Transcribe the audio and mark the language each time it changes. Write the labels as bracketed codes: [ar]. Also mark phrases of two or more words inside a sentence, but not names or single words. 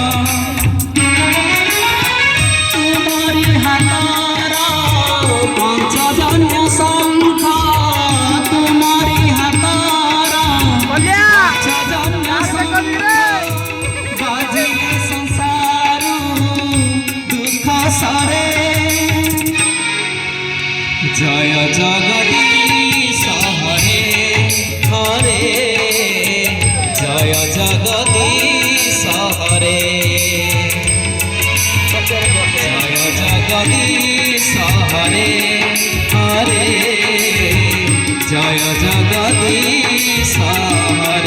[or] ତୁମରି ହାତର ପଞ୍ଚଜନ୍ୟ ଶଙ୍ଖ, ତୁମରି ହାତର ପଞ୍ଚଜନ୍ୟ ଶଙ୍ଖ, ବାଜିଲେ ସଂସାର ଦୁଖ ସରେ। [hi] जय जगदीश हरे हरे, जय जगदीश हरे, जय जगदीश हरे हरे, जय जगदीश।